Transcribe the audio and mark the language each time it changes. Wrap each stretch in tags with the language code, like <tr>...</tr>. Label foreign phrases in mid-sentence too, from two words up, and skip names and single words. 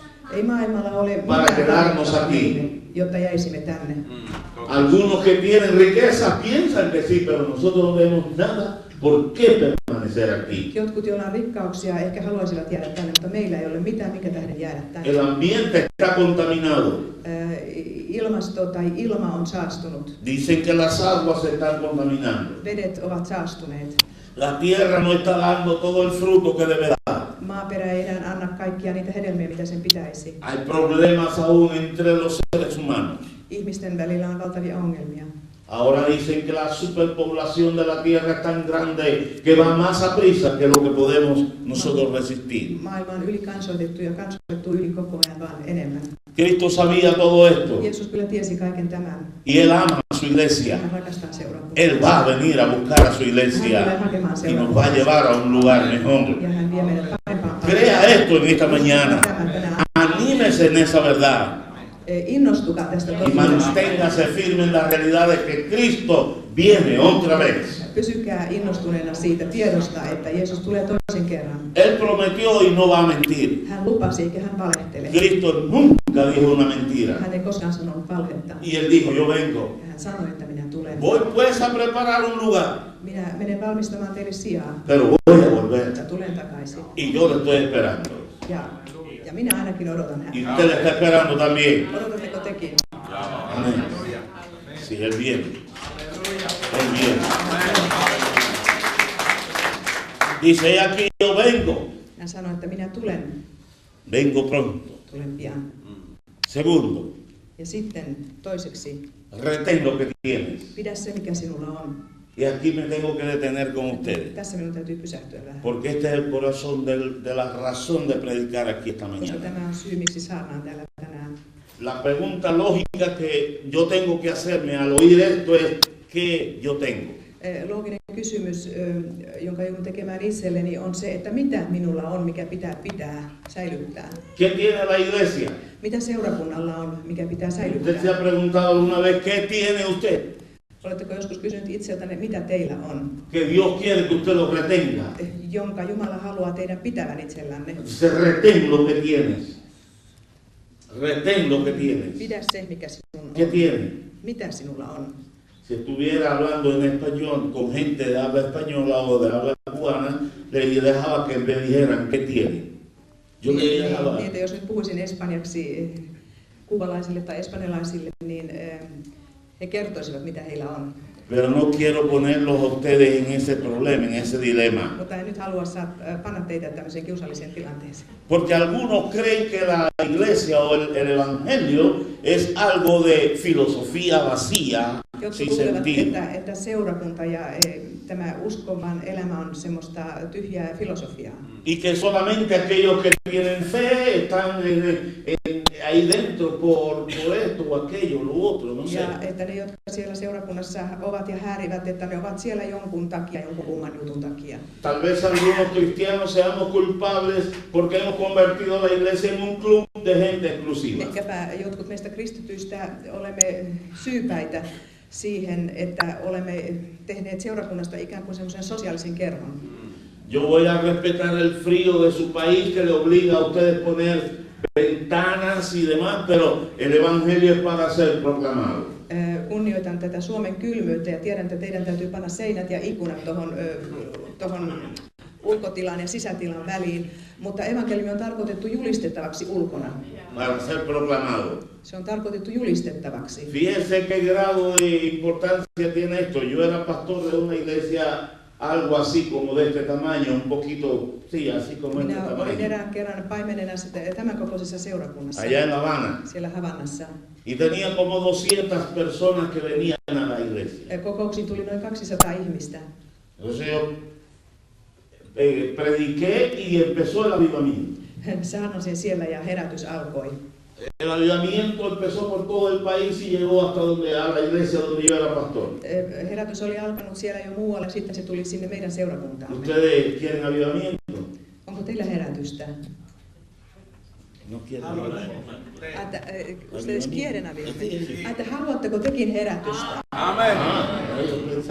<fi>Ei maailmalla ole</fi> <es>para quedarnos</es> <fi>tarjottavaa</fi> <es>aquí.</es> <fi>meille, jotta jäisimme tänne.</fi> <es>Algunos que tienen riqueza piensan que sí, pero nosotros no tenemos nada por qué permanecer aquí.</es> <fi>Jotkut, joilla on rikkauksia, ehkä haluaisivat jäädä tänne, mutta meillä ei ole mitään, minkä tähden jäädä tänne.</fi> <es>El ambiente está contaminado.</es> <fi>Ilmasto tai ilma on saastunut.</fi> <es>Dicen que las aguas se están contaminando.</es> <fi>Vedet ovat saastuneet.</fi> <es>La tierra no está dando todo el fruto que debe dar.</es> <fi>Maaperä ei enää anna kaikkia niitä hedelmiä, mitä sen pitäisi.</fi> <es>Hay problemas aún entre los seres humanos.</es> <fi>Ihmisten välillä on valtavia ongelmia.</fi> <es>Ahora dicen que la superpoblación de la tierra es tan grande que va más a prisa que lo que podemos nosotros resistir.</es> <fi>Maailma on ylikansoitettu ja kansoitettu yli koko ajan vaan enemmän.</fi> <es>Cristo sabía todo esto.</es> <fi>Jeesus kyllä tiesi kaiken tämän.</fi> <es>Y Él ama a su iglesia.</es> <fi>Hän rakastaa seurakuntaa.</fi> <es>Él va a venir a buscar a su iglesia y nos va a llevar a un lugar mejor.</es> <fi>Ja hän vie meidät parempaan</fi> <es>Crea esto en esta mañana. Anímese en esa verdad.</es> <fi>Innostukaa tästä</fi> <es>Y</es> <fi>totuudesta.</fi> <es>manténgase firme en la realidad de que Cristo viene otra vez.</es> <fi>Pysykää innostuneena siitä tiedosta, että Jeesus tulee toisen kerran.</fi> <es>Él prometió y no va a mentir.</es> <fi>Hän lupasi eikä hän valehtele.</fi> <es>Cristo nunca dijo una mentira.</es> <fi>Hän ei koskaan sanonut valhetta.</fi> <es>Y Él dijo, yo vengo.</es> <fi>Ja hän sanoi, että minä tulen.</fi> <es>Voy pues a preparar un lugar,</es> <fi>Minä menen valmistamaan teille sijaa.</fi> <es>pero voy a volver.</es> <fi>Mutta tulen takaisin.</fi> <es>Y yo le estoy esperando.</es> <fi>Ja minä ainakin odotan</fi> <es>Y</es> <fi>häntä.</fi> <es>usted le está esperando también.</es> <fi>Odotatteko tekin?</fi> <es>Amén. Sí, Él viene. Él viene. Dice, he aquí yo vengo.</es> <fi>Hän sanoi, että minä tulen.</fi> <es>Vengo pronto.</es> <fi>Tulen pian.</fi> <es>Segundo,</es> <fi>Ja sitten toiseksi,</fi> <es>retén lo que tienes.</es> <fi>pidä se mikä sinulla on.</fi> <es>Y aquí me tengo que detener con ustedes.</es> <fi>Tässä minun täytyy pysähtyä vähän.</fi> <es>Porque este es el corazón de la razón de predicar aquí esta</es> <fi>Koska</fi> <es>mañana.</es> <fi>tämä on syy, miksi saarnaan täällä tänään.</fi> <es>La pregunta lógica que yo tengo que hacerme al oír esto es, ¿qué yo tengo?</es> <fi>Looginen kysymys, jonka joudun tekemään itselleni, on se, että mitä minulla on, mikä pitää säilyttää.</fi> <es>¿Qué tiene la iglesia?</es> <fi>Mitä seurakunnalla on, mikä pitää</fi> <es>Usted se</es> <fi>säilyttää?</fi> <es>ha preguntado alguna vez, ¿qué tiene usted?</es> <fi>Oletteko joskus kysynyt itseltänne, mitä teillä on,</fi> <es>Que Dios quiere que usted lo retenga.</es> <fi>jonka Jumala haluaa teidän pitävän itsellänne?</fi> <es>Se retén lo que tienes. Retén lo que tienes.</es> <fi>Pidä se, mikä sinulla</fi> <es>¿Qué</es> <fi>on.</fi> <es>tiene?</es> <fi>Mitä sinulla on?</fi> <es>Si estuviera hablando en español con gente de habla española o de habla cubana, le dejaba que me dijeran qué tiene. Yo le dejaba.</es> <fi>Niin, jos nyt puhuisin espanjaksi kuvalaisille tai espanjalaisille, niin he kertoisivat, mitä heillä on.</fi> <es>Pero no quiero ponerlos a ustedes en ese problema, en ese dilema.</es> <fi>Mutta en nyt halua panna teitä tämmöiseen kiusalliseen tilanteeseen.</fi> <es>Porque algunos creen que la iglesia o el evangelio es algo de filosofía vacía,</es> <fi>Jotkut</fi> <es>sin</es> <fi>luulevat,</fi> <es>sentido.</es> <fi>että seurakunta ja tämä uskovan elämä on semmoista tyhjää filosofiaa.</fi> <es>Y que solamente aquellos que tienen fe están ahí dentro por esto o aquello, lo otro, no sé.</es> <fi>Ja että ne, jotka siellä seurakunnassa ovat ja häärivät, että ne ovat siellä jonkun takia, jonkun kumman jutun takia.</fi> <es>Tal vez algunos cristianos seamos culpables porque hemos convertido la iglesia en un club de gente exclusiva.</es> <fi>Ehkäpä jotkut meistä kristityistä olemme syypäitä siihen, että olemme tehneet seurakunnasta ikään kuin semmoisen sosiaalisen kerhon.</fi> <es>Yo voy a respetar el frío de su país que le obliga a ustedes poner ventanas y demás, pero el evangelio es para ser proclamado.</es> <fi>Kunnioitan tätä Suomen kylmyyttä ja tiedän, että teidän täytyy panna seinät ja ikkunat tuohon ulkotilan ja sisätilan väliin, mutta evankeliumi on tarkoitettu julistettavaksi ulkona.</fi> <es>Para ser proclamado.</es> <fi>Se on tarkoitettu julistettavaksi.</fi> <es>Fíjense qué grado de importancia tiene esto. Yo era pastor de una iglesia algo así como de este tamaño, un poquito, sí, así como este</es> <fi>Minä olin</fi> <es>tamaño,</es> <fi>erään kerran paimenena tämän kokoisessa seurakunnassa</fi> <es>allá en La Habana.</es> <fi>siellä Havannassa.</fi> <es>Y tenía como 200 personas que venían a la iglesia.</es> <fi>Kokouksiin tuli noin 200 ihmistä.</fi> <es>Entonces yo prediqué y empezó el avivamiento.</es> <fi>Saarnasin siellä ja herätys alkoi.</fi> <es>El avivamiento empezó por todo el país y llegó hasta a la iglesia donde yo era pastor.</es> <fi>Herätys oli alkanut siellä jo muualla, sitten se tuli sinne meidän seurakuntaamme.</fi> <es>¿Ustedes quieren avivamiento?</es> <fi>Onko teillä herätystä?</fi> <es>No quieren avivamiento. Ustedes quieren avivamiento.</es> <fi>Että haluatteko tekin herätystä?</fi> <es>Amén. Eso pensé.</es>